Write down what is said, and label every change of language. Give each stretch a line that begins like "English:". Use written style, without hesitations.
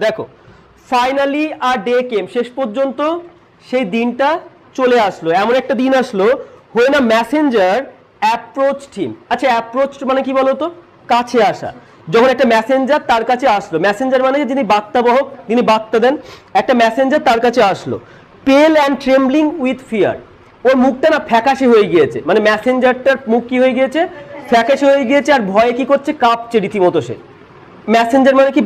Bangla: দেখো
English: finally আর day came,
Bangla: শেষ পর্যন্ত সেই দিনটা চলে আসলো। এমন একটা দিন আসলো
English: when a messenger approached him।
Bangla: আচ্ছা অ্যাপ্রোচড মানে কি বলতো? কাছে আসা। যখন একটা মেসেঞ্জার তার কাছে আসলো, মেসেঞ্জার মানে যিনি বার্তাবাহক, যিনি বার্তা দেন, একটা মেসেঞ্জার তার কাছে আসলো।
English: pale and trembling with fear,
Bangla: ওর মুখটা না ফ্যাকাশে হয়ে গিয়েছে, মানে মেসেঞ্জারটার মুখ কি হয়ে গিয়েছে? ফ্যাকাশে হয়ে গিয়েছে, আর ভয়ে কি করছে? কাঁপছে রীতিমতো সে। মেসেঞ্জার মানে কি?